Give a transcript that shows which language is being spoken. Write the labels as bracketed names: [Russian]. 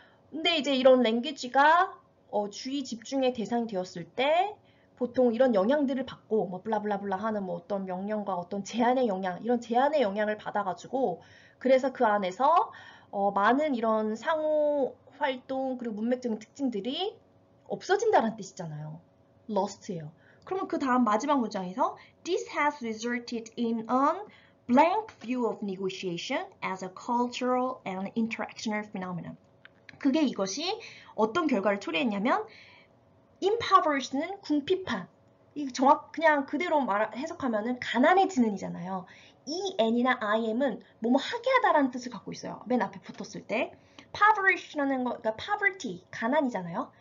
[Korean] 근데 이제 이런 랭귀지가 주의 집중의 대상이 되었을 때 보통 이런 영향들을 받고 뭐 블라블라블라 하는 뭐 어떤 명령과 어떤 제한의 영향 이런 제한의 영향을 받아가지고 그래서 그 안에서 많은 이런 상호 활동 그리고 문맥적인 특징들이 없어진다는 뜻이잖아요. lost예요. 그러면 그 다음 마지막 문장에서 [English] This has resulted in an blank view of negotiation as a cultural and interactional phenomenon. [Korean] 그게 이것이 어떤 결과를 초래했냐면 impoverish는 궁핍한 이 그냥 그대로 해석하면은 가난해지는 이잖아요. 이 n이나 im은 뭐뭐 하게 하다라는 뜻을 갖고 있어요. 맨 앞에 붙었을 때 poverish라는 거 그러니까 poverty 가난이잖아요.